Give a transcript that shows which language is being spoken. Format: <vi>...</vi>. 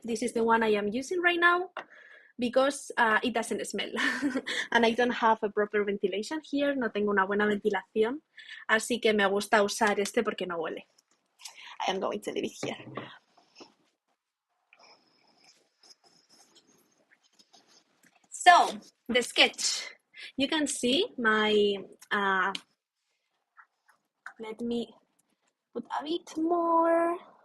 <en>This is the one I am using right now because it doesn't smell. And I don't have a proper ventilation here.</en> <es>No tengo una buena ventilación. Así que me gusta usar este porque no huele.</es> <en>I am going to leave it here. So, the sketch. You can see my... let me put a bit more.</en>